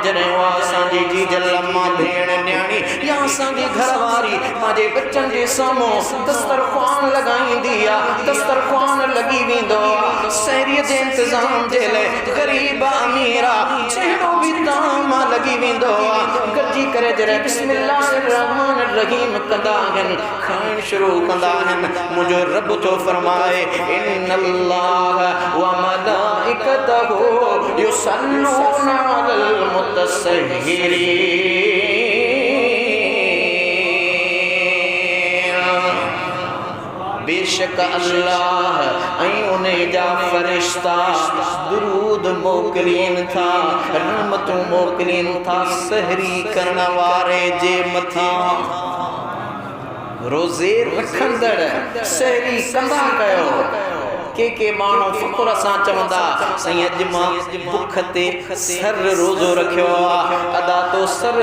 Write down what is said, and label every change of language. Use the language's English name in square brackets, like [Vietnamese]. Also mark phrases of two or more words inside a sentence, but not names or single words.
[Sindhi] जॾहिं उहा असांजी जीजल अम्मा भेण न्याणी या असांजी घरवारी पंहिंजे बच्चनि जे साम्हूं दस्तरख़्वान लॻाईंदी आहे दस्तरख़्वान लॻी वेंदो आहे सहरीअ जे इंतज़ाम जे लाइ ग़रीब अमीर जहिड़ो बि ताम लॻी वेंदो आहे गॾिजी करे जॾहिं [Arabic] بسم الله الرحمن الرحيم [Sindhi] कंदा आहिनि खाइण शुरू कंदा आहिनि मुंहिंजो रब थो फरमाए [Arabic] إن الله وملائكته يصلون على المتسحرين [Sindhi] बेशक अल्लाह ऐं उन जा फरिश्ता दुरूद मोकिलीन था रहमतूं मोकिलीन था सहरी करण वारे जे मथां रोज़े रखंदड़ सहरी कंदा कयो के माण्हू फ़ख़ुर सां चवंदा साईं अॼु मां बुख ते सर रोज़ो रखियो आहे अदा तो सर